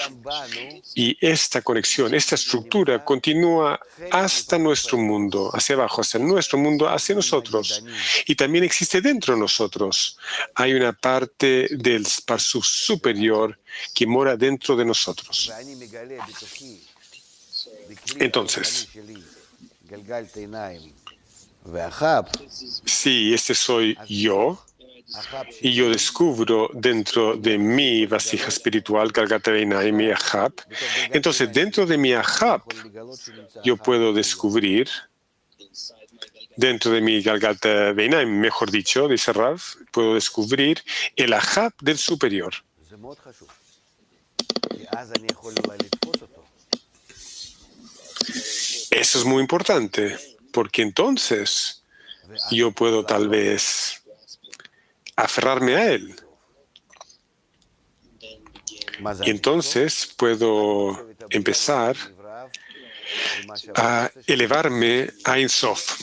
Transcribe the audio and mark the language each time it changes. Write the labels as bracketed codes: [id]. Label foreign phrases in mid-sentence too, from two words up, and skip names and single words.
[es] Y esta conexión, esta estructura continúa hasta nuestro mundo, hacia abajo, hacia nuestro mundo, hacia nosotros. Y también existe dentro de nosotros. Hay una parte del parsuf superior que mora dentro de nosotros. Entonces, [he] גלגל עיניים והחאפ, [es] Si este soy yo, y yo descubro dentro de mi vasija espiritual, [he] גלגלתא בעינים [es] y Ahab, entonces dentro de mi Ahab yo puedo descubrir, dentro de mi [he] גלגלתא בעינים, [es] mejor dicho, dice Rav, puedo descubrir el Ahab del superior. [he] זה מאוד חשוב. כי אז אני יכול אולי לתפוס אותו. [es] Eso es muy importante, porque entonces yo puedo tal vez aferrarme a él. Y entonces puedo empezar a elevarme a [he] אין סוף.